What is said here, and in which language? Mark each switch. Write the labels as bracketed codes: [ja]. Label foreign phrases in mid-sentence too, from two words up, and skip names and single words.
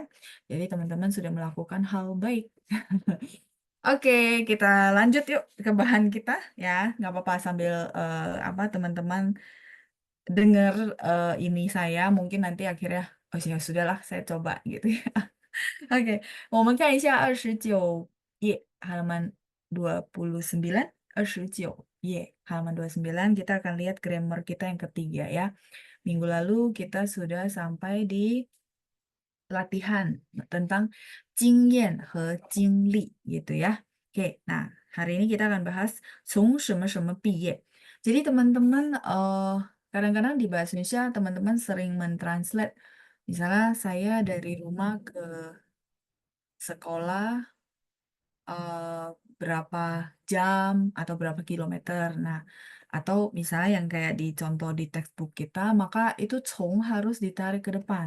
[id] Jadi teman-teman sudah melakukan hal baik. Oke, kita lanjut yuk ke bahan kita ya. Nggak apa-apa sambil apa teman-teman dengar ini saya mungkin nanti akhirnya oh ya sudahlah saya coba gitu ya. Oke, [zh] 我们看一下29页 [id] halaman 29, 29 halaman 29 kita akan lihat grammar kita yang ketiga ya. Minggu lalu kita sudah sampai di latihan tentang [zh] 经验和经历 [id] gitu ya. Oke, nah hari ini kita akan bahas [zh] 从什么什么毕业. [id] Jadi teman-teman kadang-kadang di bahasa Indonesia teman-teman sering mentranslate misalnya saya dari rumah ke sekolah eh, berapa jam atau berapa kilometer. Nah, atau misalnya yang kayak di contoh di textbook kita, maka itu cong harus ditarik ke depan.